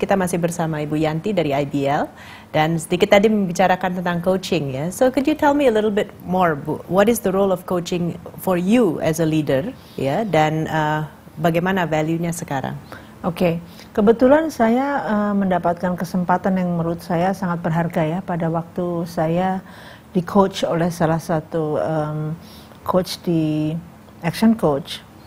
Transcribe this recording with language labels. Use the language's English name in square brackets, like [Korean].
[Indonesian] Kita masih bersama Ibu Yanti dari IBL dan sedikit tadi membicarakan tentang coaching ya. [English] So could you tell me a little bit more, Bu? What is the role of coaching for you as a leader ya? [Indonesian] Dan bagaimana value-nya sekarang? Oke, kebetulan saya mendapatkan kesempatan yang menurut saya sangat berharga ya pada waktu saya di coach oleh salah satu coach di Action Coach.